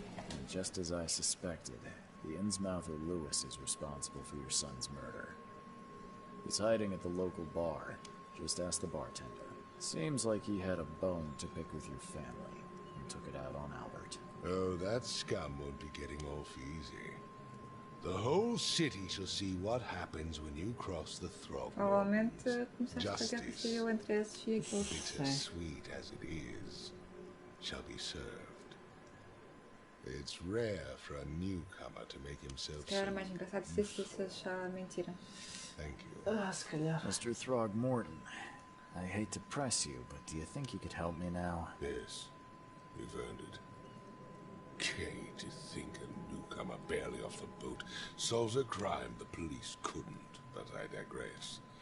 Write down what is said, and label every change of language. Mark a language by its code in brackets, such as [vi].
[en] And just as I suspected, the Innsmouther Lewis is responsible for your son's murder. He's hiding at the local bar. Just ask the bartender. Seems like he had a bone to pick with your family and took it out on Albert. Oh, that scum won't be getting off easy. The whole city shall see what happens when you cross the Throg. [pt] Provavelmente começaste a guerra civil entre esses e aqueles. [en] Bittersweet as it is, shall be served. It's rare for a newcomer to make himself [pt] Se calhar era mais engraçado se isso achar mentira. [en] Thank you. [pt] Se calhar. [en] Mr. Throgmorton, I hate to press you, but do you think you could help me now? Yes, you've earned it. Okay, to think a newcomer barely off the boat solves a crime the police couldn't, but I digress.